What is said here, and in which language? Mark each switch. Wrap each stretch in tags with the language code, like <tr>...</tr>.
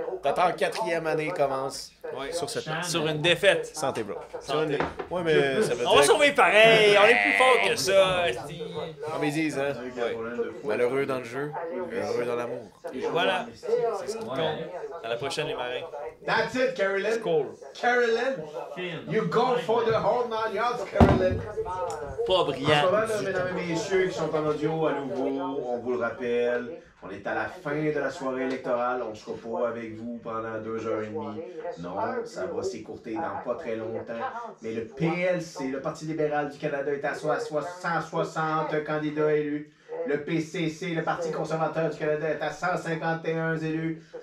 <fr>Ta quatrième année commence Ouais. sur une défaite. Santé, bro. Santé. Ouais, mais ça veut On va dire... sauver pareil, on est plus fort que ça. esti. Comme ils disent, hein. Malheureux dans le jeu, heureux dans l'amour. Voilà, c'est ce qui compte. À la prochaine, les marins.</fr> <en>That's it, Carolyn. Cool. Carolyn, you go for the whole 9 yards, Carolyn.</en> <fr>Pas En ce brillant. moment, là, mesdames et messieurs qui sont en audio à nouveau, on vous le rappelle, on est à la fin de la soirée électorale, on ne sera pas avec vous pendant 2h30. Non, ça va s'écourter dans pas très longtemps. Mais le PLC, le Parti libéral du Canada, est à 160 candidats élus. Le PCC, le Parti conservateur du Canada, est à 151 élus.</fr>